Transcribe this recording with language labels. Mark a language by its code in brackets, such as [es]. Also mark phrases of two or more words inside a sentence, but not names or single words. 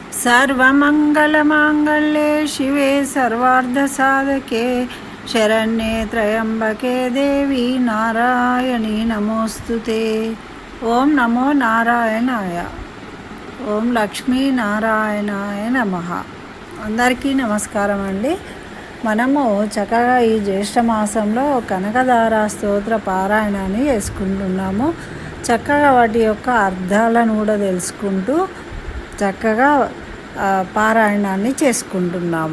[sa] सर्वमङ्गलमाङ्गल्ये शिवे सर्वार्धसाधके शरण्ये त्र्यम्बके देवी नारायणी नमोस्तुते। ఓం నమో నారాయణాయ. ఓం లక్ష్మీనారాయణాయ నమః. [te] అందరికీ నమస్కారం అండి. మనము చక్కగా ఈ జ్యేష్ఠ మాసంలో కనకధార స్తోత్ర పారాయణాన్ని చేసుకుంటున్నాము. చక్కగా వాటి యొక్క అర్థాలను కూడా తెలుసుకుంటూ చక్కగా పారాయణాన్ని చేసుకుంటున్నాము.